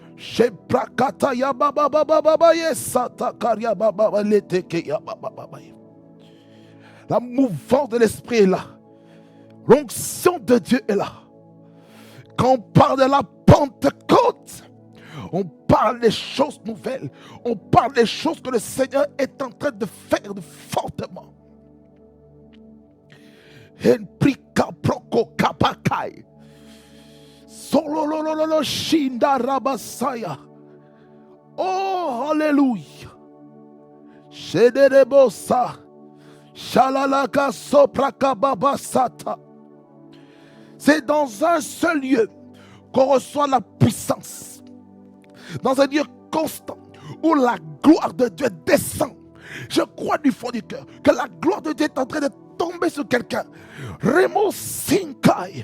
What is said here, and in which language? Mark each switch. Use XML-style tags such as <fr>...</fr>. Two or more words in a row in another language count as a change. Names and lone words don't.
<fr>La mouvance de l'esprit est là. L'onction de Dieu est là. Quand on parle de la Pentecôte, on parle des choses nouvelles. On parle des choses que le Seigneur est en train de faire fortement. Henprika proko kapakai. Sololololo shinda rabasaya. Oh, alléluia. Shederebosa. Shalalaka sopraka babasata. C'est dans un seul lieu qu'on reçoit la puissance. Dans un lieu constant où la gloire de Dieu descend. Je crois du fond du cœur que la gloire de Dieu est en train de tomber tomber sur quelqu'un. Remo Sinkai.</fr>